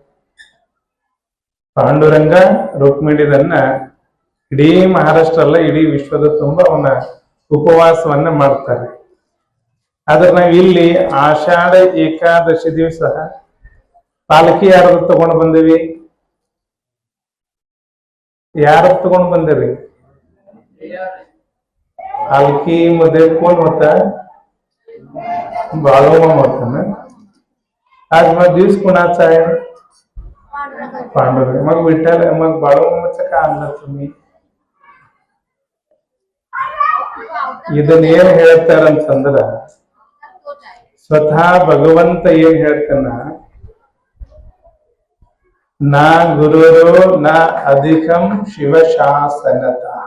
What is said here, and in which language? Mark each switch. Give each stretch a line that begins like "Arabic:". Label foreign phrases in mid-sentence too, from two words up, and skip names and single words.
Kannada: ಪಾಂಡುರಂಗ ರುಕ್ಮಿಣಿದನ್ನ ಇಡೀ ಮಹಾರಾಷ್ಟ್ರ ಅಲ್ಲ, ಇಡೀ ವಿಶ್ವದ ತುಂಬ ಅವನ ಉಪವಾಸವನ್ನ ಮಾಡ್ತಾರೆ. ಆದ್ರೆ ನಾವ್ ಇಲ್ಲಿ ಆಷಾಢ ಏಕಾದಶಿ ದಿವಸ ಪಾಲಕಿ ಯಾರದು ತಗೊಂಡು ಬಂದೇವಿ? ಯಾರ ತಗೊಂಡ್ ಬಂದಿರಿ?
Marathi: पालखी मध्ये कोण होता? बाळूमामा होता ना. आज मग दिवस कोणाचा आहे? पांडुरंग. मग विठ्ठल, मग बाळूमामाचं का आणलं तुम्ही?
Kannada: ಇದನ್ನ ಏನ್ ಹೇಳ್ತಾರಂತಂದ್ರ ಸ್ವತಃ ಭಗವಂತ ಏನ್ ಹೇಳ್ತಾನ,
Sanskrit: ನಾ ಗುರುರೋ ನ ಅಧಿಕಂ ಶಿವಶಾಸನತಃ.